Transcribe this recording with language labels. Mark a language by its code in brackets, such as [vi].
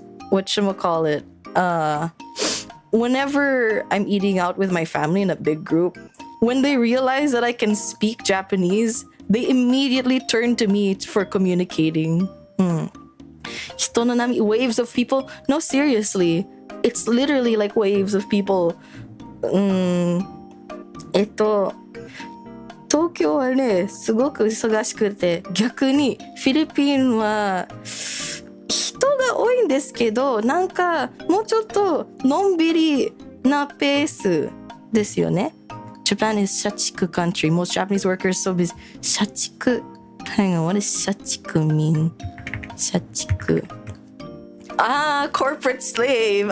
[en] Whatchamacallit? Whenever I'm eating out with my family in a big group.When they realize that I can speak Japanese, they immediately turn to me for communicating. [ja] 人の波 [en] waves of people? No, seriously. It's literally like waves of people. [ja] 東京はね、すごく忙しくて、逆にフィリピンは人が多いんですけど、なんかもうちょっとのんびりなペースですよね。 [en] Japan is 社畜 country. Most Japanese workers so busy. 社畜 Hang on, what does 社畜 mean? 社畜 corporate slave.